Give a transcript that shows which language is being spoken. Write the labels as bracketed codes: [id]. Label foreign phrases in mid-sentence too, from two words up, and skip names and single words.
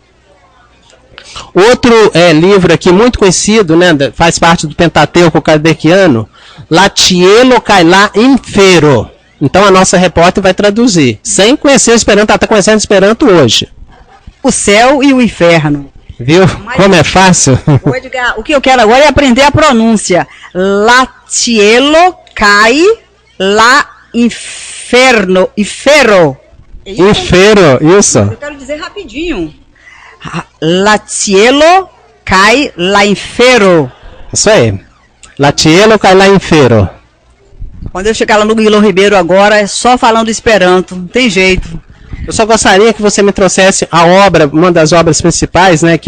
[pt] Outro livro aqui muito conhecido, né, faz parte do Pentateuco kardeciano, Latielo Cailá Infero. Então a nossa repórter vai traduzir. Sem conhecer o Esperanto, ela está conhecendo o Esperanto hoje. O céu e o inferno. Viu? Como é fácil? Edgar, o que eu quero agora é aprender a pronúncia. Latielo Cailá Inferno. Infero. Infero, isso. Eu quero dizer rapidinho. Latielo cai lá infero. Isso aí. Latielo cai lá infero. Quando eu chegar lá no Guilherme Ribeiro agora, é só falando Esperanto. Não tem jeito. Eu só gostaria que você me trouxesse a obra, uma das obras principais, né?